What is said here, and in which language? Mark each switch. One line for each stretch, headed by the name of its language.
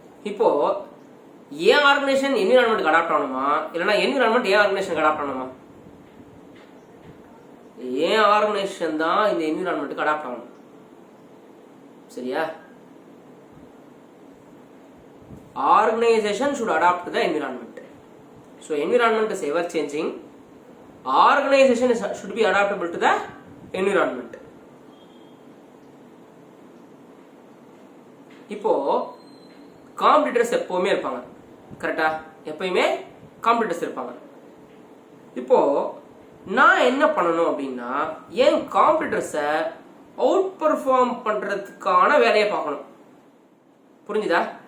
Tamil: இப்போ ஏன் organisation environment adapt ஆகணுமா, இல்லைன்னா என்விரான்மெண்ட் ஏன் ஆர்கனைசேஷன் அடாப்ட் ஆகணுமா? ஏன் ஆர்கனைசேஷன் தான் இந்த என்விரான்மெண்ட்டுக்கு அடாப்ட் ஆகணும். சரியா?
English: Organization should adapt to the environment. So environment is ever changing. Organization should be adaptable to the environment.
Tamil: இப்போ காம்படிட்டர்ஸ் எப்பவுமே இருப்பாங்க, கரெக்டா? எப்பயுமே காம்படிட்டர்ஸ் இருப்பாங்க. இப்போ நான் என்ன பண்ணணும் அப்படின்னா, என் காம்படிட்டர்ஸை அவுட் பெர்ஃபார்ம் பண்றதுக்கான வேலையை பார்க்கணும். புரிஞ்சுதா?